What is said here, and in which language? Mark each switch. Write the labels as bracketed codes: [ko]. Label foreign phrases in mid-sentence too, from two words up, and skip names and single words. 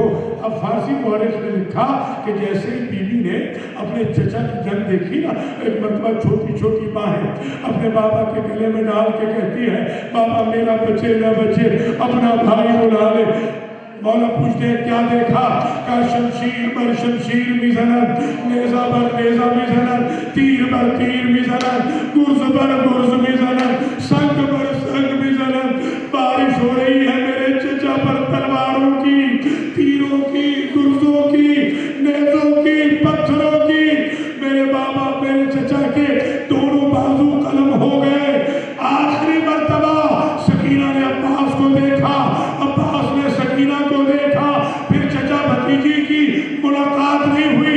[ur] اب فارسی مورخ نے لکھا کہ جیسے ہی بی بی نے اپنے چچا کی جنگ دیکھی نا ایک مرتبہ چھوٹی چھوٹی باہیں اپنے بابا کے گلے میں ڈال کے کہتی ہے بابا میرا بچے نہ بچے اپنا بھائی بلا لے. مولا پوچھتے ہیں کیا دیکھا؟ [fa] کہ شمشیر بر شمشیر میزنن نیزہ بر نیزہ میزنن تیر بر تیر میزنن گرز بر گرز میزنن سنگ بر سنگ میزنن. [ur] بارش ہو رہی ہے میرے چچا پر تلواروں کی تیروں کی گرزوں کی نیزوں کی پتھروں کی. میرے بابا میرے چچا کے دونوں بازو قلم ہو گئے. آخری مرتبہ سکینہ نے عباس کو دیکھا عباس نے سکینہ کو دیکھا پھر چچا بھتیجی کی ملاقات نہیں ہوئی.